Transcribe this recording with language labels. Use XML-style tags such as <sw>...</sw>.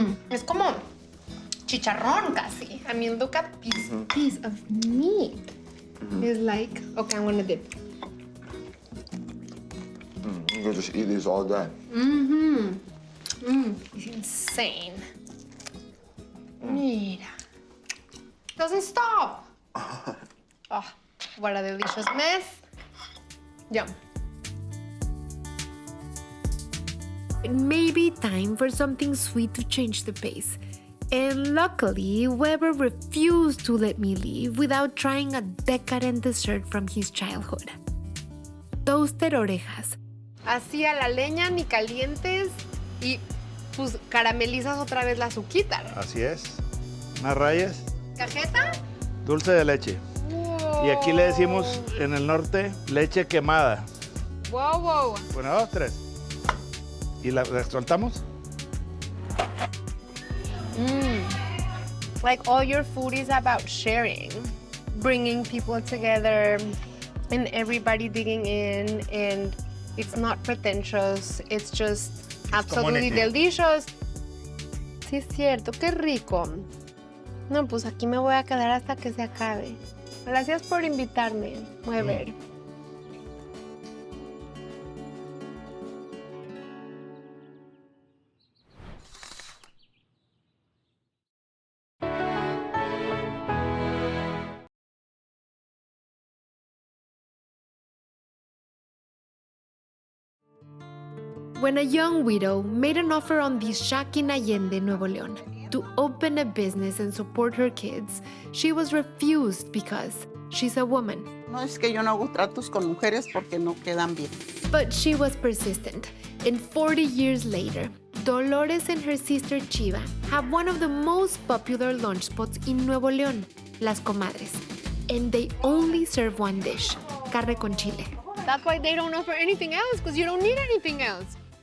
<es>Es como chicharrón casi.</es> <en>I mean, look at this piece of meat. It's like, okay, I'm gonna dip. You could just eat these all day. It's insane. Mira. Doesn't stop. Oh, what a delicious mess. Yum. It may be time for something sweet to change the pace. And luckily, Weber refused to let me leave without trying a decadent dessert from his childhood. Toasted orejas.</en> <es>Así a la leña, ni calientes, y pues caramelizas otra vez la azuquita. Así es. Unas rayas. ¿Cajeta? Dulce de leche.</es> <en>Wow.</en> <es>Y aquí le decimos en el norte leche quemada.</es> <en>Wow, wow.</en> <es>Bueno, 2, 3. Y la soltamos.</es> <en>Like all your food is about sharing, bringing people together, and everybody digging in, and it's not pretentious, it's just absolutely community. delicious.</en> <es>Sí, es cierto, qué rico. No, pues aquí me voy a quedar hasta que se acabe. Gracias por invitarme, Weber.</es> <en>When a young widow made an offer on this shack in Allende, Nuevo León, to open a business and support her kids, she was refused because she's a woman.</en> <es>No es que yo no hago tratos con mujeres porque no quedan bien.</es> <en>But she was persistent, and 40 years later, Dolores and her sister Chiva have one of the most popular lunch spots in Nuevo León, Las Comadres. And they only serve one dish, carne con chile. That's why they don't offer anything else, because you don't need anything else.</en>